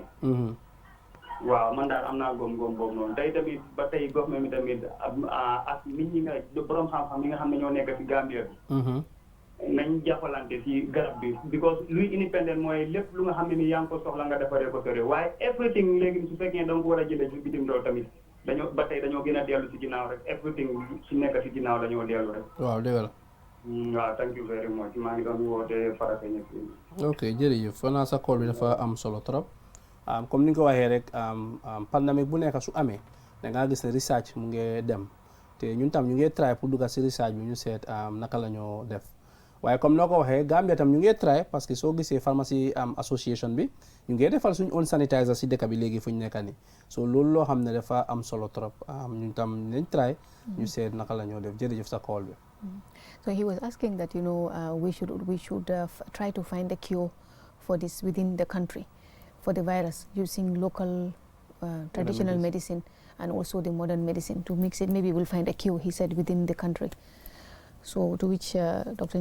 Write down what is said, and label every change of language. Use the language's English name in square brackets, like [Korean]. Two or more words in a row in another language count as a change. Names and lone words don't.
[Wolof] waaw man daal am naa góom-góom boobu noonu tey tamit ba tey government mi tamit ak nit ñi nga borom xam-xam yi nga xam ne ñoo nekk ci Gambie bi. nañ jàppalante ci garab bi because luy independent mooy lépp lu nga xam ne ni yaa ngi ko soxla nga defaree ko sore waaye everything léegi su fekkee da nga ko war a jëlee ci bitim réew tamit dañoo gën a dellu ci ginnaaw rek everything su nekk ci ginnaaw dañoo dellu rek. waaw dëgg la. [English] Thank you very much. [Wolof] maa ngi doon woote Farafenni fii. ok jërëjëf fa naa sa call bi dafa am solo [French] trop comme [Wolof] ni nga ko waxee rek pandémique bu nekk su amee da ngaa gis ne research mu ngi dem te ñun tam ñu ngi try pour dugga si research bi ñu seet naka la ñoo def waaye comme noo ko waxee Gambia tam ñu ngi try [French] parce que [Wolof] soo gisee pharmacie association bi ñu ngi defal suñu [English] own sanitizer [Wolof] si dëkk bi léegi fu ñu nekk nii so loolu loo xam ne dafa am solo trop ñun tam nañ try ñu seet naka la ñoo def jërëjëf sa call bi. [English] So he was asking that, you know, we should try to find a cure for this within the country, for the virus, using local traditional medicine and also the modern medicine to mix it. Maybe we'll find a cure, he said, within the country. So to which Dr.